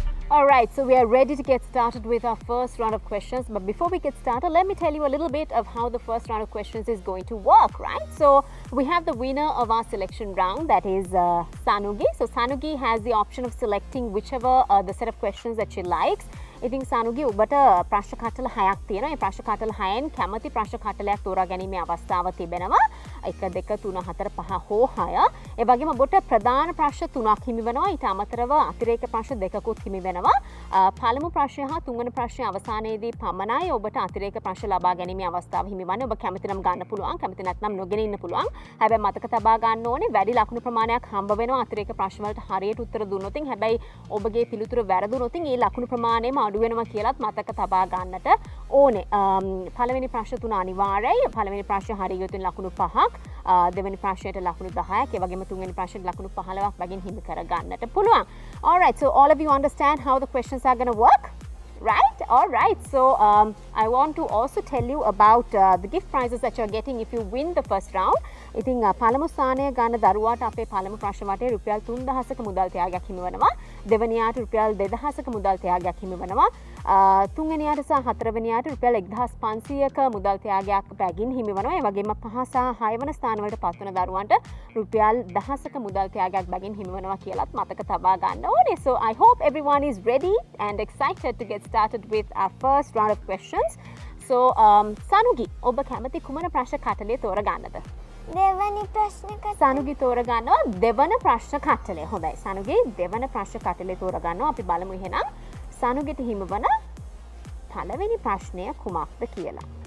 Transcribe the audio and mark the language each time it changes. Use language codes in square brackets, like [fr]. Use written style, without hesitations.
[en] Alright, so we are ready to get started with our first round of questions. But before we get started, let me tell you a little bit of how the first round of questions is going to work, right? So we have the winner of our selection round, that is Sanugi. So Sanugi has the option of selecting whichever the set of questions that she likes. [si] ඉතින් සනුගේ ඔබට ප්‍රශ්න කටල 6ක් තියෙනවා. ඒ ප්‍රශ්න කටල 6න් කැමති ප්‍රශ්න කටලයක් තෝරා ගැනීමේ අවස්ථාව තිබෙනවා. 1 2 3 4 5 හෝ 6. ඒ වගේම ඔබට ප්‍රධාන ප්‍රශ්න 3ක් හිමි වෙනවා. ඊට අමතරව අතිරේක ප්‍රශ්න 2කුත් හිමි වෙනවා. පළමු ප්‍රශ්නය හා තුන්වෙනි ප්‍රශ්නය අවසානයේදී පමණයි ඔබට අතිරේක ප්‍රශ්න ලබා ගැනීමේ අවස්ථාව හිමි වන්නේ. ඔබ කැමති නම් ගන්න පුළුවන්. කැමති නැත්නම් නොගෙන ඉන්න පුළුවන්. හැබැයි මතක තබා ගන්න ඕනේ වැඩි ලකුණු ප්‍රමාණයක් හම්බ වෙනවා අතිරේක ප්‍රශ්න වලට හරියට උත්තර දුන්නොත්. හැබැයි ඔබගේ පිළිතුර වැරදුනොත් ඒ ලකුණු ප්‍රමාණයම අඩු වෙනවා කියලාත් මතක තබා ගන්නට ඕනේ. පළවෙනි ප්‍රශ්න 3 අනිවාර්යයි. පළවෙනි ප්‍රශ්න හරියටම ලකුණු 5ක්, දෙවෙනි ප්‍රශ්නයට ලකුණු 10ක්, ඒ වගේම තුන්වෙනි ප්‍රශ්නයට ලකුණු 15ක් වගින් හිමි කර ගන්නට පුළුවන්. [en] Alright, so all of you understand how the questions are going to work? Right? Alright, so I want to also tell you about the gift prizes that you're getting if you win the first round. [si] ඉතින් පළමු ස්ථානය ගන්න දරුවාට අපේ පළමු ප්‍රශ්න වටේ රුපියල් 3000ක මුදල් තෑගයක් හිමි වෙනවා. දෙවැනියාට රුපියල් 2000ක මුදල් තෑගයක් හිමි වෙනවා. තුන්වෙනියාට සහ හතරවෙනියාට රුපියල් 1500ක මුදල් තෑගයක් බැගින් හිමි වෙනවා. ඒ වගේම 5 සහ 6 වන ස්ථාන වලට පත්වන දරුවන්ට රුපියල් 1000ක මුදල් තෑගයක් බැගින් හිමි වෙනවා කියලාත් මතක තබා ගන්න ඕනේ. [en] So I hope everyone is ready and excited to get started with our first round of questions. [si] So Sanugi, ඔබ කැමති කුමන ප්‍රශ්න කටලේ තෝරගන්නද? දෙවනි ප්‍රශ්න කටලේ. සනුගි තෝරගන්නවා දෙවන ප්‍රශ්න කටලේ. හොඳයි. සනුගි දෙවන ප්‍රශ්න කටලේ තෝරගන්නවා. අපි බලමු එහෙනම් සනුගිට හිමිවන පළවෙනි ප්‍රශ්නය කුමක්ද කියලා.